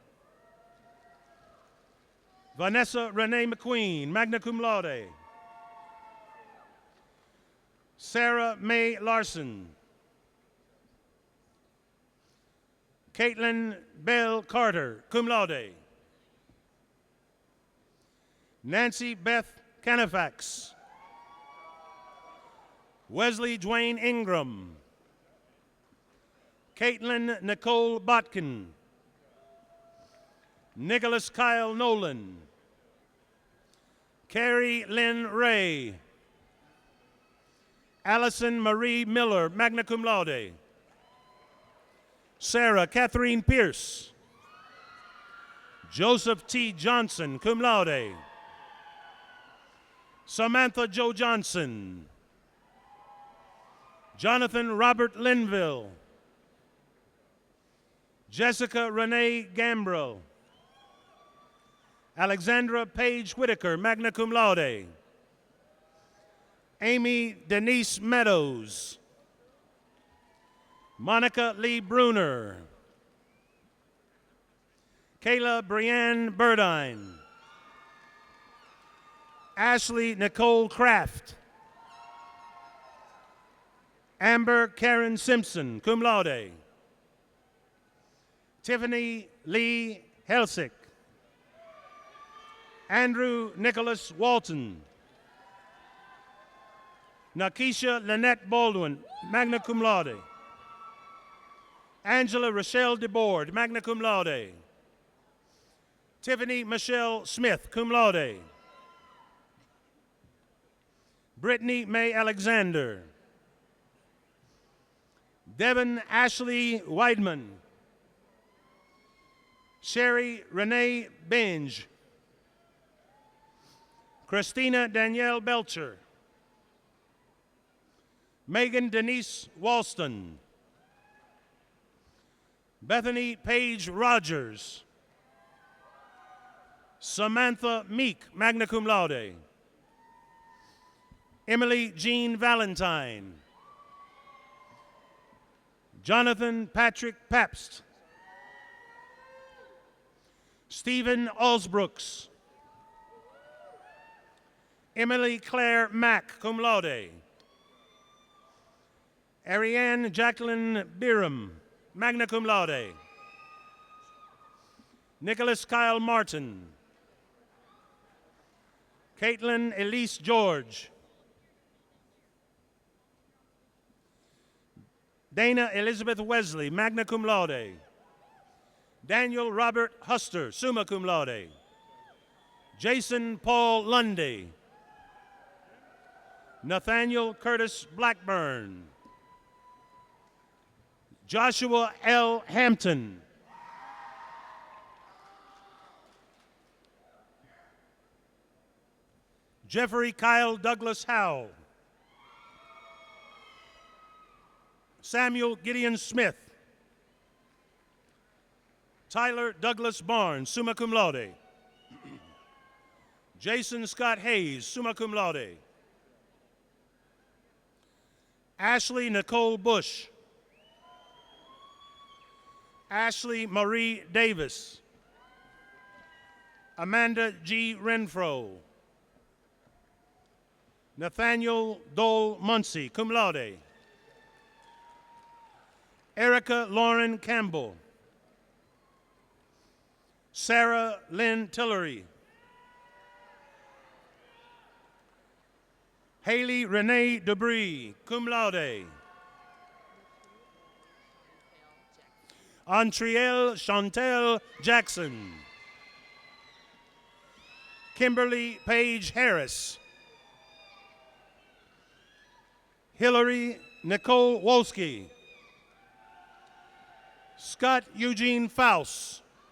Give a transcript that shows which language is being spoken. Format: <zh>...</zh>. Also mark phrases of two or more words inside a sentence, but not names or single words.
<en>Vanessa Renee McQueen,</en> <la>magna cum laude.</la> <en>Sarah Mae Larson. Caitlin Bell Carter,</en> <la>cum laude.</la> <en>Nancy Beth Canifax. Wesley Dwayne Ingram. Caitlin Nicole Botkin. Nicholas Kyle Nolan. Carrie Lynn Ray. Allison Marie Miller,</en> <la>magna cum laude.</la> <en>Sarah Catherine Pierce. Joseph T. Johnson,</en> <la>cum laude.</la> <en>Samantha Jo Johnson. Jonathan Robert Linville. Jessica Renee Gambrill. Alexandra Paige Whitaker,</en> <la>magna cum laude.</la> <en>Amy Denise Meadows. Monica Lee Bruner. Kayla Brianne Burdine. Ashley Nicole Kraft. Amber Karen Simpson,</en> <la>cum laude.</la> <en>Tiffany Lee Helsick. Andrew Nicholas Walton. Nakisha Lynette Baldwin,</en> <la>magna cum laude.</la> <en>Angela Rochelle DeBoard,</en> <la>magna cum laude.</la> <en>Tiffany Michelle Smith,</en> <la>cum laude.</la> <en>Brittany May Alexander. Devin Ashley Weidman. Sherry Renee Binge. Christina Danielle Belcher. Megan Denise Walston. Bethany Page Rogers. Samantha Meek,</en> <la>magna cum laude.</la> <en>Emily Jean Valentine. Jonathan Patrick Pabst. Stephen Alsbrooks. Emily Claire Mack,</en> <la>cum laude.</la> <en>Ariane Jacqueline Biram,</en> <la>magna cum laude.</la> <en>Nicholas Kyle Martin. Caitlin Elise George. Dana Elizabeth Wesley,</en> <la>magna cum laude.</la> <en>Daniel Robert Huster,</en> <la>summa cum laude.</la> <en>Jason Paul Lundy. Nathaniel Curtis Blackburn. Joshua L. Hampton. Jeffrey Kyle Douglas Howell. Samuel Gideon Smith. Tyler Douglas Barnes,</en> <la>summa cum laude.</la> <en>Jason Scott Hayes,</en> <la>summa cum laude.</la> <en>Ashley Nicole Bush. Ashley Marie Davis. Amanda G. Renfro. Nathaniel Dole Muncie,</en> <la>cum laude.</la> <en>Erica Lauren Campbell. Sarah Lynn Tillery. Haley Renee Debris,</en> <la>cum laude.</la> <en>Antrielle Chantel Jackson. Kimberly Paige Harris. Hillary Nicole Wolski. Scott Eugene Faust.</en>